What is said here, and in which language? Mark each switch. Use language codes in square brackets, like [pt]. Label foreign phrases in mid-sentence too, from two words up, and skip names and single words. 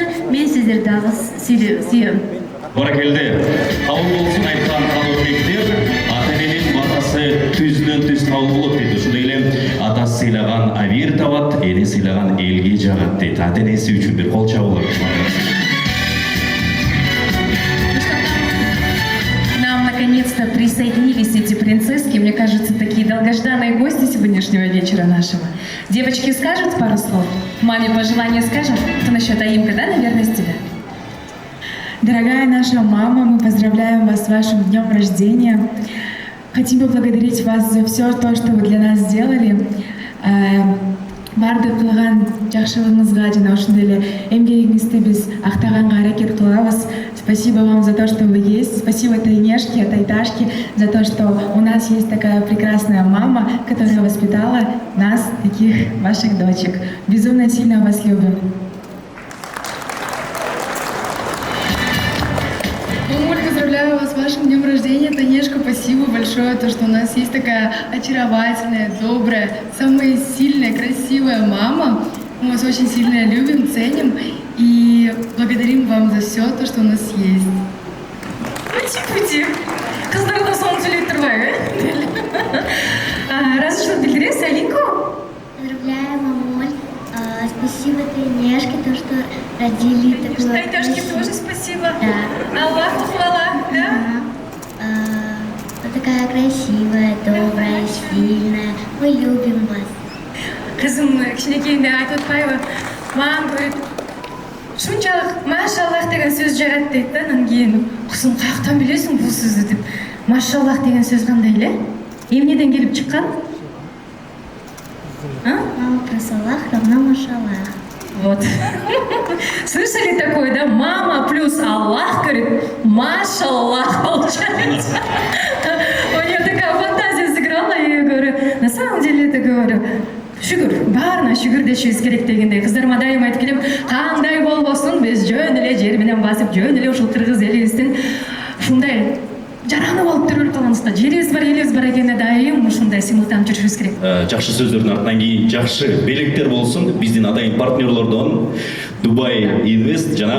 [ky] Мен сиздерди дагы сүйөм. Баракелде. Кабыл болсун айткан калыбектер, ата-эненин батасы түздөн түз кабыл болот дейт. Ошондой эле атасы сыйлаган авир табат, эне сыйлаган элге жагат дейт. Ата-энеси үчүн бир кол чабуулар. [ru] Нам наконец-то присоединились эти принцесски. Мне кажется, такие долгожданные гости сегодняшнего вечера нашего. Девочки, скажут пару слов? Маме пожелания скажем? Кто насчет Аимка, да, наверное, с тебя? Дорогая наша мама, мы поздравляем вас с вашим днем рождения. Хотим поблагодарить вас за все то, что вы для нас сделали. [ky] Барды кылган жакшылыгыңызга жана ошондой эле эмгегиңизди биз актаганга аракет кылабыз. [ru] Спасибо вам за то, что вы есть. Спасибо Тайнешке, Тайташке за то, что у нас есть такая прекрасная мама, которая воспитала нас, таких ваших дочек. Безумно сильно вас любим. Поздравляю вас с вашим днем рождения, Танешка. Спасибо большое, то, что у нас есть такая очаровательная, добрая, самая сильная, красивая мама. Мы вас очень сильно любим, ценим и благодарим вам за все то, что у нас есть. Пути-пути. [ky] Кыздар да соны сүйлөп турбайбы? Разочарованно билдиресиз, Алинко? [ru] Поздравляю, мамуль. Спасибо Тайнешке, то, что родили такую... Тайташке тоже спасибо. Да. Аллаху хвала, да? Вы такая красивая, добрая, сильная. Мы любим вас. [ky] Кызым кичинекейинде айтып атпайбы? [ru] Мам говорит, [ky] шунчалык машаллах деген сөз жарат дейт да, анан кийин кызым каяктан билесиң бул сөздү деп. Машаллах деген сөз кандай эле? Эмнеден келип чыккан? [ru] Мама плюс Аллах равно машаллах. Вот. Слышали такое, да? Мама плюс Аллах, говорит, машаллах, получается. У нее такая фантазия сыграла, и я говорю, на самом деле это говорю, [ky] шүгүр, баарына шүгүр дешибиз керек дегендей. Кыздарыма дайыма айтып келем, кандай болбосун, биз жөн эле жер менен басып, жөн эле ушул кыргыз элибиздин ушундай жараны болуп төрөлүп калганбыз да. Жерибиз бар, элибиз бар экенине дайым ушундай симылтанып жүрүшүбүз керек. Жакшы сөздөрдүн артынан кийин жакшы белектер болсун. Биздин атайын партнерлордон Дубай Инвест жана